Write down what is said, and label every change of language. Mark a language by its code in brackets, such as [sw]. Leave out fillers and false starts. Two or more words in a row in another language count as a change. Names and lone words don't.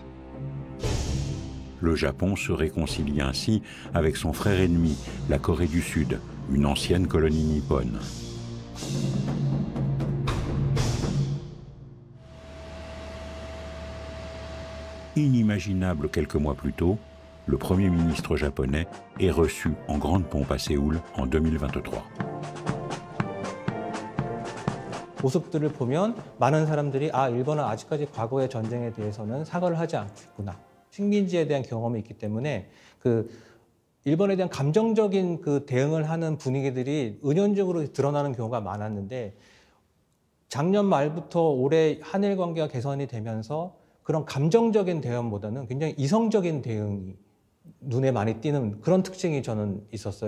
[fr] Le Japon se réconcilie ainsi avec son frère ennemi, la Corée du Sud, une ancienne colonie nippone. Inimaginable quelques mois plus tôt, le Premier ministre japonais est reçu en grande pompe à Séoul en 2023. [ko] 모습들을 보면 많은 사람들이 일본은 아직까지 과거의 전쟁에 대해서는 사과를 하지 않고 있구나. 식민지에 대한 경험이 있기 때문에 일본에 대한 감정적인 대응을 하는 분위기들이 은연중으로 드러나는 경우가 많았는데 작년 말부터 올해 한일 관계가 개선이 되면서 그런 감정적인 대응보다는 굉장히 이성적인 대응이 눈에 많이 띄는 그런 특징이 저는 있었어요.